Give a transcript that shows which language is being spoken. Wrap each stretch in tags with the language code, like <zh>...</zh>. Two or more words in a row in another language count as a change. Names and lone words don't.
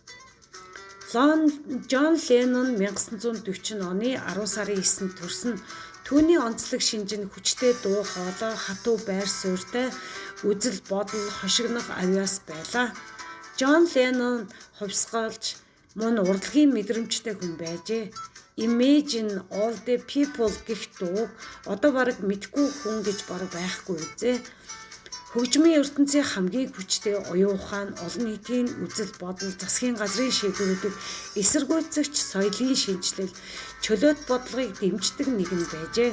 <mn>Джон Леннон 1940 оны 10 сарын 9-нд төрсөн. Түүний онцлог шинж нь хүчтэй дуу хоолой, хатуу байр суурьтай, үзэл бодол, хошигнох авьяас байлаа. Джон Леннон хувьсгалж мөн урлагийн мэдрэмжтэй хүн байжээ. Imagine all the people гэх дуу одоо бараг мэдгүй хүн гэж бараг байхгүй үзээ. Хөгжмийн ертөнцийн хамгийн хүчтэй оюун ухаан, олон нийтийн үзэл бодол, засгийн газрын шийдвэрүүдийг эсэргүүцэгч соёлын шинжилэл, чөлөөт бодлогыг дэмждэг нэгэн байжээ.</mn>